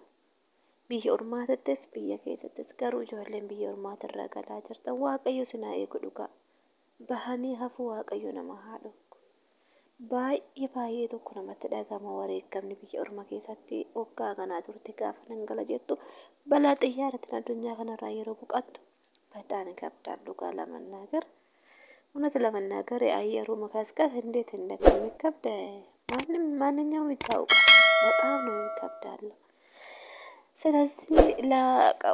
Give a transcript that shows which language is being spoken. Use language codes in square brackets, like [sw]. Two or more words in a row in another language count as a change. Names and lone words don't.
[om] Biyya ormaatattis biyya keessattis garuu ijoolleen biyya ormaatirraa galaa jirtan waaqayyo sinaa eegu dhugaa. Bahanii hafuu waaqayyo nama haa dhowwu. Baay'ee tokko namatti dhagama wareegamni biyya orma keessatti waggaa kanaa turte gaafa dhangala'aa jettu balaa xiyyaaratiin addunyaa kanarraa yeroo boqattu [am] በጣም ይከብዳል [om] dhugaa [am] ለመናገር እውነት ለመናገር የአየሩ መቀዝቀዝ እንዴት እንደሚከብድ ማንኛውም ይታወቃል። በጣም ነው የሚከብዳል። ስለዚህ